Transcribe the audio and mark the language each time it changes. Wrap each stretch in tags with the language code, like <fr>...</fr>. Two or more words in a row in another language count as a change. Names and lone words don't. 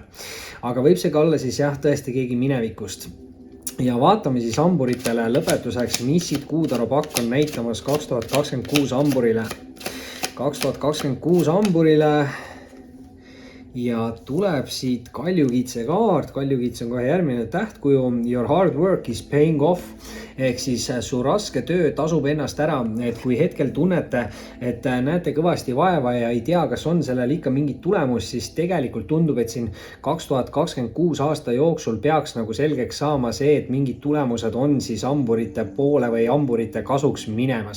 <et>Aga võib see ka olla siis jah, tõesti keegi minevikust. Ja vaatame siis hamburitele lõpetuseks, mis siit kuutaro pakk on näitamas 2026 hamburile. 2026 hamburile ja tuleb siit kaljukitse kaart. Kaljukitse on kohe järgmine tähtkuju.</et> <en>Your hard work is paying off.</en> <et>Ehk siis su raske töö tasub ennast ära, et kui hetkel tunnete, et näete kõvasti vaeva ja ei tea, kas on sellel ikka mingit tulemus, siis tegelikult tundub, et siin 2026 aasta jooksul peaks nagu selgeks saama see, et mingid tulemused on siis hamburite poole või hamburite kasuks minemas.</et>